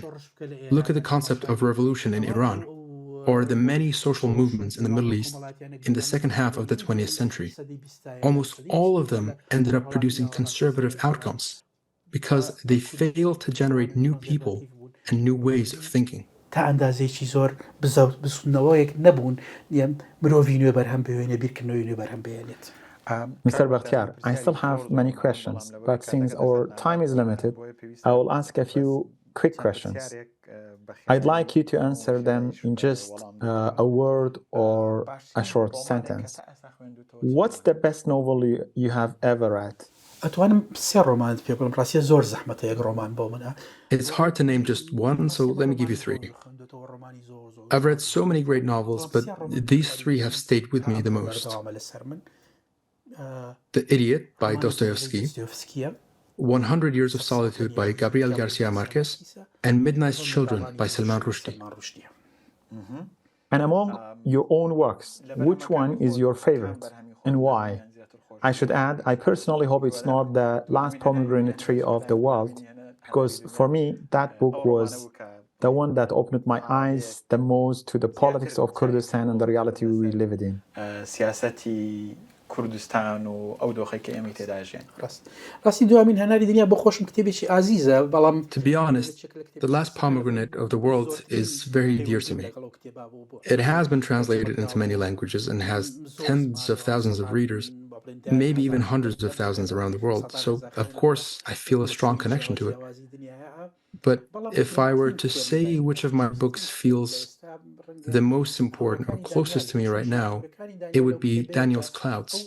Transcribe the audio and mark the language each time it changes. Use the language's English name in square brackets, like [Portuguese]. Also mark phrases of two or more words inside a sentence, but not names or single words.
[English] Look at the concept of revolution in Iran, or the many social movements in the Middle East in the second half of the 20th century. Almost all of them ended up producing conservative outcomes because they failed to generate new people and new ways of thinking. [Central Kurdish] تا ئەندازێکی زۆر بسوونەوەیەک نەبوون مرۆڤی نوێ بەرهەم بهێنێ بیرکردنەوەی نوێ بەرهەم بهێنێت. [English] Mr. Bachtyar, I still have many questions, but since our time is limited, I will ask a few quick questions. I'd like you to answer them in just a word or a short sentence. What's the best novel you have ever read? [Central Kurdish] ئەتوانم سێ ڕۆمانت پێ بڵێم ڕاستیە زۆر زەحمەتە یەک ڕۆمان بۆ منە. [English] It's hard to name just one, so let me give you three. I've read so many great novels, but these three have stayed with me the most. The Idiot by Dostoevsky, 100 Years of Solitude by Gabriel Garcia Marquez, and Midnight's Children by Salman Rushdie. And among your own works, which one is your favorite and why? I should add, I personally hope it's not the last pomegranate tree of the world, because for me, that book was the one that opened my eyes the most to the politics of Kurdistan and the reality we lived in. [Central Kurdish] کوردستان و ئەو دۆخی کە ئێمە تێداژێن ڕاستی دوامین هەناری دنیا بۆ خۆشم کتێبێکی ئازیزە بەڵام [English] To be honest, the last pomegranate of the world is very dear to me. It has been translated into many languages and has tens of thousands of readers, maybe even hundreds of thousands around the world. So, of course, I feel a strong connection to it. But if I were to say which of my books feels the most important or closest to me right now, it would be Daniel's Clouds.